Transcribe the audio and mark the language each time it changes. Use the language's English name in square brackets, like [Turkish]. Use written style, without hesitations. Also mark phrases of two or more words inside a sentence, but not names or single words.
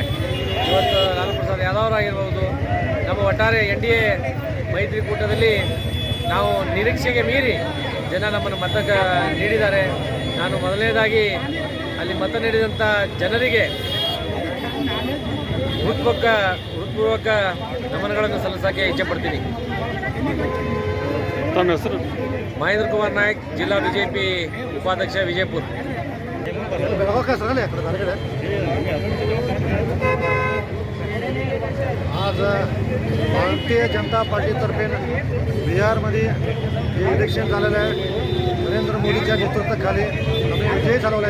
[Kannada] ಇವತ್ತು ಲಾಲು ಪ್ರಸಾದ್ ಯಾದವ್ ಆಗಿರ್ಬೋದು, ನಮ್ಮ ಒಟ್ಟಾರೆ NDA ಮೈತ್ರಿಕೂಟದಲ್ಲಿ ನಾವು ನಿರೀಕ್ಷೆಗೆ ಮೀರಿ ಜನ ನಮ್ಮನ್ನು ಮತ ನೀಡಿದ್ದಾರೆ. ನಾನು ಮೊದಲನೇದಾಗಿ ಅಲ್ಲಿ ಮತ ನೀಡಿದಂಥ ಜನರಿಗೆ ಹೃತ್ಪೂರ್ವಕ ನಮನಗಳನ್ನು ಸಲ್ಲಿಸೋಕ್ಕೆ ಇಚ್ಛೆಪಡ್ತೀನಿ. ತಮ್ಮ ಹೆಸರು? ಮಹೇಂದ್ರ ಕುಮಾರ್ ನಾಯಕ್, ಜಿಲ್ಲಾ BJP उपाध्यक्ष विजयपुर. [Marathi] आज भारतीय जनता पार्टीतर्फे बिहारमध्ये जे इलेक्शन झालेलं आहे, नरेंद्र मोदीच्या नेतृत्वाखाली आम्ही विजय झालेला आहे.